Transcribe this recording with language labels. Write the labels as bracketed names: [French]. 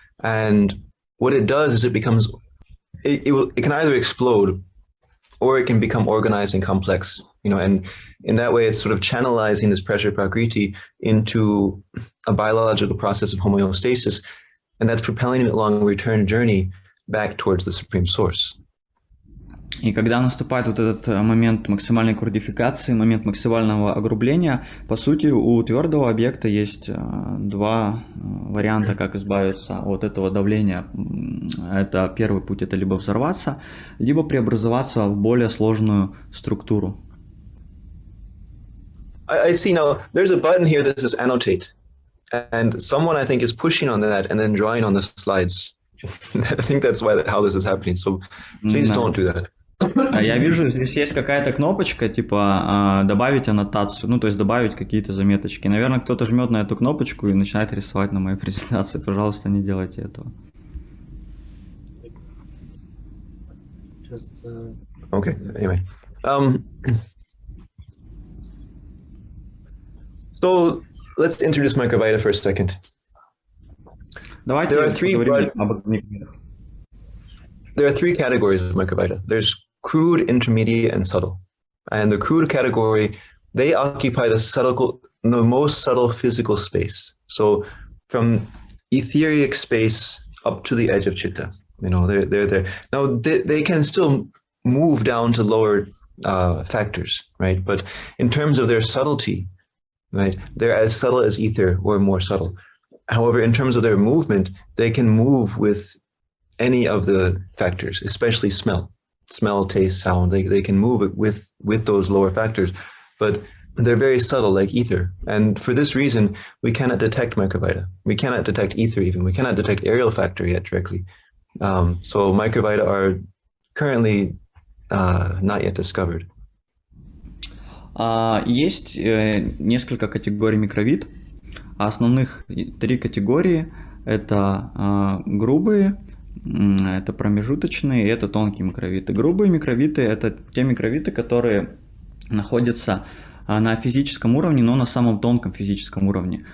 [English] And what it does is it can either explode or it can become organized and complex, and in that way it's sort of channelizing this pressure prakriti into a biological process of homeostasis, and that's propelling it along a return journey back towards the supreme source. [Russian] И когда наступает вот этот момент максимальной курдификации, момент максимального огрубления, по сути, у твердого объекта есть два варианта, как избавиться от этого давления. Это первый путь, это либо взорваться, либо преобразоваться в более сложную структуру. [English] I see now, there's a button here that says annotate. And someone, I think, is pushing on that and then drawing on the slides. I think that's how this is happening. So please don't do that. [Russian] Я вижу, здесь есть какая-то кнопочка, типа добавить аннотацию, то есть добавить какие-то заметочки. Наверное, кто-то жмет на эту кнопочку и начинает рисовать на моей презентации. Пожалуйста, не делайте этого. [English] Okay, anyway. So let's introduce Microvita for a second. [Russian] Давайте поговорим об микровитах. [English] There are three categories of Microvita. There's crude, intermediate, and subtle. And the crude category, they occupy the most subtle physical space. So from etheric space up to the edge of chitta, they're there. Now they can still move down to lower factors, right? But in terms of their subtlety, right, they're as subtle as ether or more subtle. However, in terms of their movement, they can move with any of the factors, especially smell, taste, sound. They can move it with those lower factors, but they're very subtle, like ether. And for this reason, we cannot detect Microvita. We cannot detect ether even. We cannot detect aerial factor yet directly. So Microvita are currently not yet discovered. [Russian] Есть несколько категорий микровит. Основных три категории – это грубые, это промежуточные и это тонкие микровиты. Грубые микровиты – это те микровиты, которые находятся на физическом уровне, но на самом тонком физическом уровне.